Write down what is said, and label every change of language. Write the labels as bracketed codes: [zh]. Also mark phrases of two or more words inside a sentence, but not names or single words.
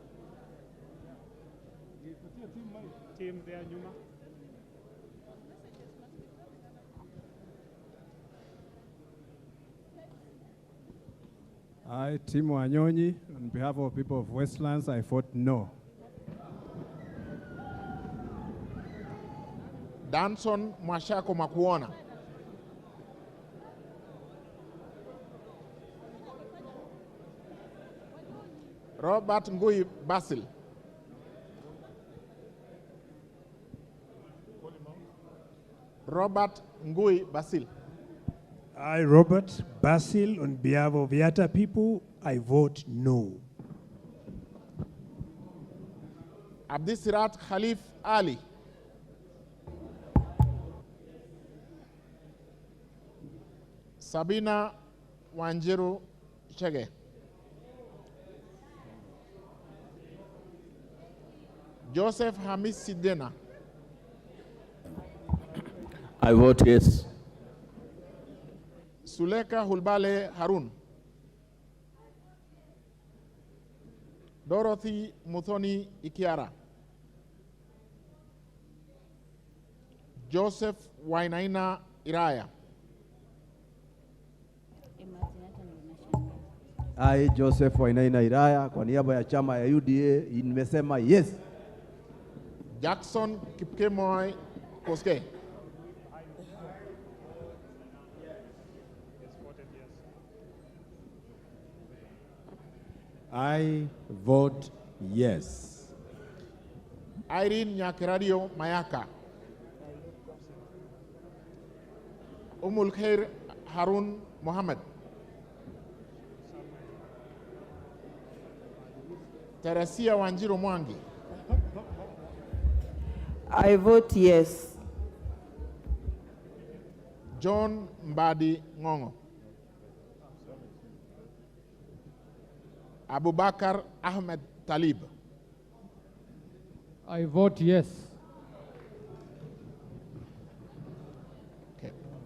[en] Team there, Nyuma. I, Tim Wanyonyi, on behalf of people of Westlands, I vote no. Danson Mwashako Makuona. Robert Ngui Basil. Robert Ngui Basil. I, Robert Basil, on behalf of Yatta people, I vote no. Abdisirat Khalif Ali. Sabina Wanjiru Chege. Joseph Hamis Sidena. I vote yes. Suleka Hulbale Harun. Dorothy Muthoni Ikiara. Joseph Wainaina Iraya. I, Joseph Wainaina Iraya, [sw] kwa niaba ya chama ya UDA, nimesema yes. [en] Jackson Kipkemoy Koske. I vote yes. Irene Nyakiradio Mayaka. Khair Harun Mohammed. Teresia Wanjiru Mwangi. I vote yes. John Mbadi Ngongo. Abubakar Ahmed Talib. I vote yes. Okay.